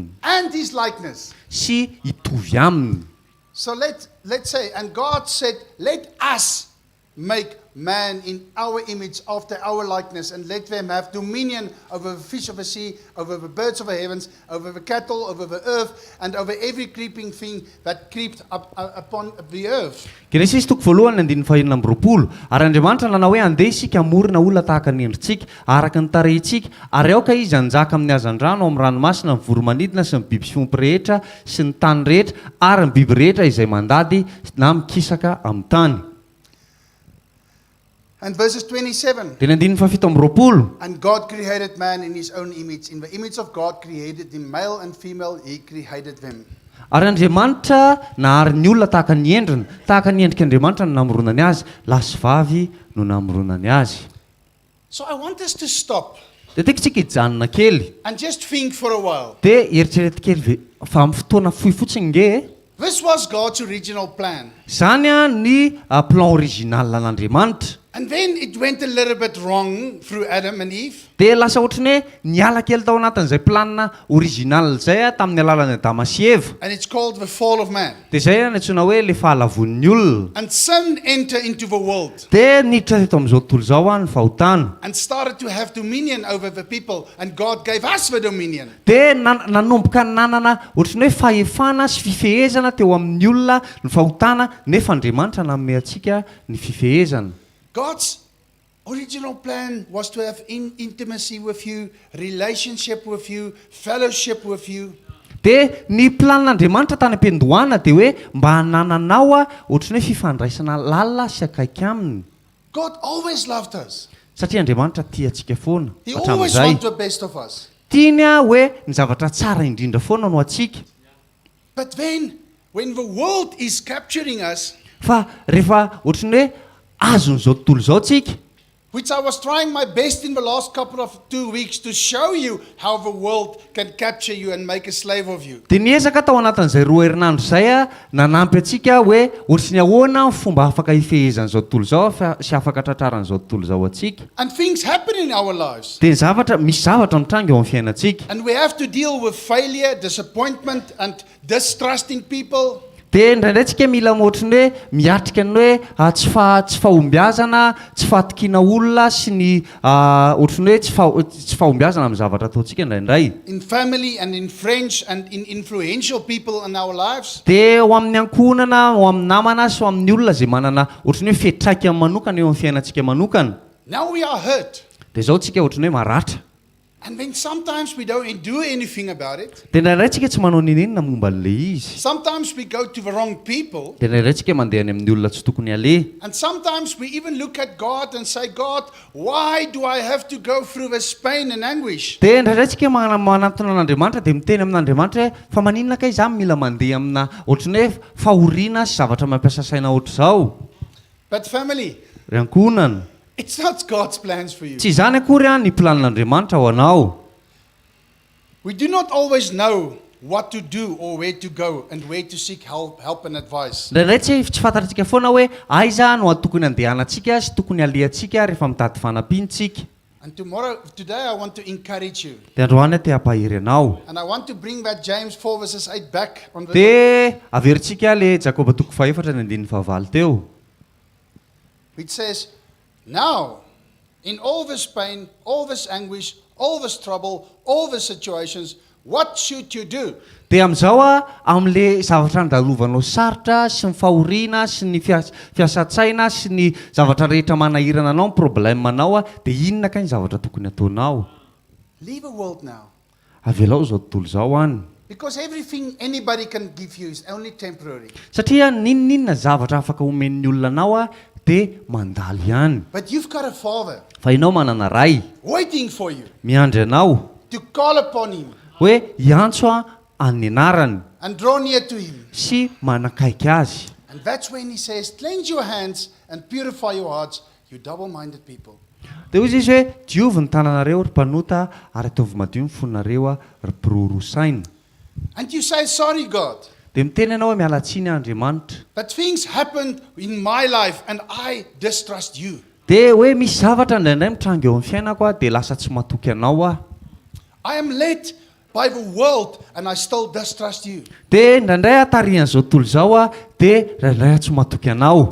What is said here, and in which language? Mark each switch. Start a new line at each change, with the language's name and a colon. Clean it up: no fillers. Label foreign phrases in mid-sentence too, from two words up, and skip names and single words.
English: and his likeness.
Malagasy: sy hitovy aminy.
English: So let's say, and God said, let us make man in our image after our likeness, and let them have dominion over the fish of the sea, over the birds of the heavens, over the cattle, over the earth, and over every creeping thing that creeped up upon the earth.
Malagasy: Genesis toko voalohany andininy fahaenina amby roapolo. Ary Andriamanitra nanao hoe andeha isika hamorona olona tahaka ny endritsika araka ny tarehintsika ary aoka izy hanjaka amin'ny hazan-drano amin'ny ranomasina ny voromanidina sy ny biby fiompy rehetra sy ny tany rehetra ary ny biby rehetra izay mandady na mikisaka amin'ny tany.
English: And verses 27.
Malagasy: Dia ny andininy fahafito amby roapolo.
English: And God created man in his own image. In the image of God created him, male and female, he created them.
Malagasy: Ary Andriamanitra nahary ny olona tahaka ny endriny, tahaka ny endrik'Andriamanitra no namoronany azy, lahy sy vavy no namoronany azy.
English: So I want us to stop
Malagasy: Dia tiako tsika hijanona kely.
English: and just think for a while.
Malagasy: Dia eritrereto kely fa amin'ny fotoana fohy fotsiny nge.
English: This was God's original plan.
Malagasy: Zany ny
French: plan original
Malagasy: an'Andriamanitra.
English: And then it went a little bit wrong through Adam and Eve.
Malagasy: dia lasa ohatrany hoe niala kely tao anatin'izay planina original zay tamin'ny alalan'ny Adama sy Eva.
English: And it's called the fall of man.
Malagasy: Dia zay ny antsoina hoe le fahalavon'ny olona.
English: And sin entered into the world
Malagasy: Dia niditra teto amin'izao tontolo izao ny fahotana.
English: and started to have dominion over the people. And God gave us the dominion.
Malagasy: Dia nanomboka nanana ohatrany hoe fahefana sy fifehezana teo amin'ny olona ny fahotana, nefa Andriamanitra nanome antsika ny fifehezana.
English: God's original plan was to have intimacy with you, relationship with you, fellowship with you.
Malagasy: Dia ny planin'Andriamanitra tany am-piandohana dia hoe mba hanananao ohatrany hoe fifandraisana lalina sy akaiky aminy.
English: God always loved us.
Malagasy: Satria Andriamanitra tia antsika foana.
English: He always
Malagasy: Hatramin'izay
English: wanted the best of us.
Malagasy: tiany hoe ny zavatra tsara indrindra foana no atsika.
English: But then, when the world is capturing us,
Malagasy: Fa rehefa ohatrany hoe azon'izao tontolo izao tsika,
English: which I was trying my best in the last couple of 2 weeks to show you how the world can capture you and make a slave of you.
Malagasy: dia niezaka tao anatin'izay 2 herinandro izay nanampy atsika hoe ohatrany ahoana ny fomba afaka hifehezan'izao tontolo izao sy afaka tratraran'izao tontolo izao atsika.
English: And things happen in our lives.
Malagasy: Dia misy zavatra mitranga eo amin'ny fiainantsika.
English: And we have to deal with failure, disappointment, and distrust in people.
Malagasy: Dia indraindray tsika mila ohatrany hoe miatrika ny hoe tsy fahombiazana, tsy fahatokiana olona sy ny ohatrany hoe tsy fahombiazana amin'ny zavatra ataontsika indraindray.
English: In family and in friends and in influential people in our lives.
Malagasy: Dia ho amin'ny ankohonana, ho amin'ny namana sy ho amin'ny olona izay manana ohatrany hoe fetraikany manokana eo amin'ny fiainantsika manokana.
English: Now we are hurt.
Malagasy: Dia izao tsika ohatrany hoe maratra.
English: And then sometimes we don't do anything about it.
Malagasy: Dia indraindray tsika tsy manao ninenina momba an'ilay izy.
English: Sometimes we go to the wrong people.
Malagasy: Dia indraindray tsika mandeha any amin'ny olona tsy tokony aleha.
English: And sometimes we even look at God and say, God, why do I have to go through this pain and anguish?
Malagasy: Dia indraindray tsika manantona an'Andriamanitra dia miteny amin'Andriamanitra hoe fa maninona kay izaho mila mandeha amina ohatrany hoe fahoriana sy zavatra mampiasa saina ohatr'izao.
English: But family,
Malagasy: Ry ankohonana,
English: it's not God's plans for you.
Malagasy: tsy izany akory ny planin'Andriamanitra ho anao.
English: We do not always know what to do or where to go and where to seek help and advice.
Malagasy: Indraindray tsy fantatritsika foana hoe aiza no tokony andehanantsika sy tokony alehantsika rehefa mitady fanampiantsika.
English: And today I want to encourage you.
Malagasy: Dia androany te hampahiry anao.
English: And I want to bring that James 4 verses 8 back on the...
Malagasy: Dia averintsika le Jakoba 4:4 teo.
English: Which says, now, in all this pain, all this anguish, all this trouble, all the situations, what should you do?
Malagasy: Dia amin'izao amin'le zavatra andalovanao sarotra sy ny fahoriana sy ny fiasan-tsaina sy ny zavatra rehetra manahirana anao, ny problemanao dia inona kay ny zavatra tokony ataonao?
English: Leave the world now.
Malagasy: Avelao izao tontolo izao any.
English: Because everything anybody can give you is only temporary.
Malagasy: Satria ninninona zavatra afaka omen'ny olona anao dia mandalo ihany.
English: But you've got a father
Malagasy: Fa ianao manana ray
English: waiting for you
Malagasy: miandry anao
English: to call upon him
Malagasy: hoe hiantso amin'ny anarany
English: and draw near to him.
Malagasy: sy manakaiky azy.
English: And that's when he says, cleanse your hands and purify your hearts, you double-minded people.
Malagasy: Dia hoy izy hoe diovy ny tananareo ry mpanota ary ataovy madio ny fonareo ry mpirorosaina.
English: And you say, sorry God,
Malagasy: Dia miteny ianao hoe miala tsiny Andriamanitra.
English: but things happened in my life and I distrust you.
Malagasy: Dia hoe misy zavatra indraindray mitranga eo amin'ny fiainako dia lasa tsy matoky anao
English: I am led by the world and I still distrust you.
Malagasy: Dia indraindray tarihan'izao tontolo izao dia indraindray tsy matoky anao.